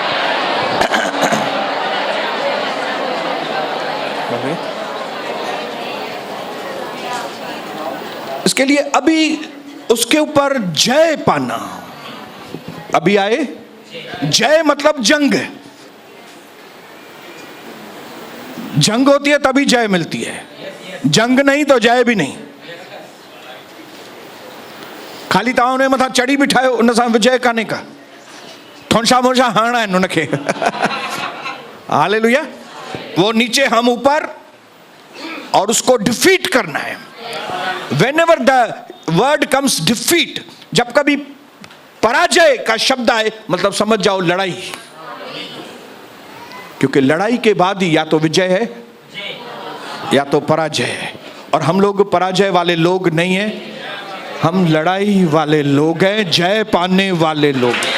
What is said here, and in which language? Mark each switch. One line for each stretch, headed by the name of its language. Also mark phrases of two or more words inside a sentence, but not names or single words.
Hindi: इसके लिए अभी उसके ऊपर जय पाना, अभी आए जय मतलब जंग। जंग होती है तभी जय मिलती है, जंग नहीं तो जय भी नहीं।
Sindhi: खाली ताओ ने मथा चढ़ी बिठायो उन सां विजय काने का, थोंसा मोसा हाणा है उनके।
Hindi: हालेलुया। वो नीचे हम ऊपर, और उसको डिफीट करना है।
English: Whenever the word comes defeat,
Hindi: जब कभी पराजय का शब्द आए मतलब समझ जाओ लड़ाई, क्योंकि लड़ाई के बाद ही या तो विजय है या तो पराजय है। और हम लोग पराजय वाले लोग नहीं हैं, हम लड़ाई वाले लोग हैं, जय पाने वाले लोग।